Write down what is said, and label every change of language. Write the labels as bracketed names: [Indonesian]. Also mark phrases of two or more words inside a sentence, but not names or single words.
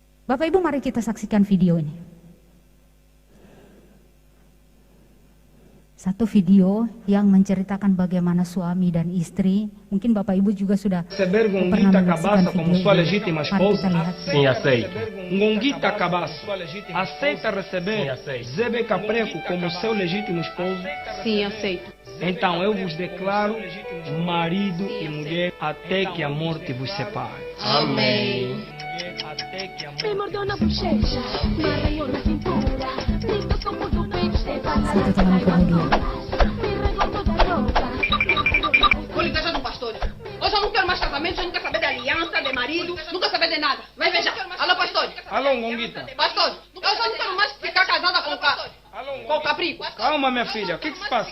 [Indonesian] Bapak Ibu, mari kita saksikan video ini. Satu video yang menceritakan bagaimana suami dan istri, mungkin Bapak Ibu juga sudah [Portuguese] Receber [Indonesian] pernah [Portuguese] Gonguita [Indonesian] menyaksikan [Portuguese] Cabaça como [Indonesian] video [Portuguese] sua [Indonesian] ini. [Portuguese] legítima [Indonesian] Mari kita [Portuguese] esposa? [Indonesian] lihat. [Portuguese] Sim, aceito. Gonguita Cabaça aceita Sim, receber aceito. Zebe Capreco como seu legítimo esposo? Sim, aceito. Então eu vos declaro marido e mulher até que a morte vos separe. Amém. Até que a Me mordeu na bochecha, me arranhou na cintura, me tocou por do peito, [Indonesian] Satu tahun kemudian. [Portuguese] me regou toda a roupa. Vou lhe deixar do pastor. Hoje eu não quero mais casamento, eu não quero saber de aliança, de marido, não quero saber de nada. Vai veja. Alô, pastor. Alô, Gonguita. Pastor, eu só não quero mais ficar casada com o Caprico. Calma, minha filha. O que se passa?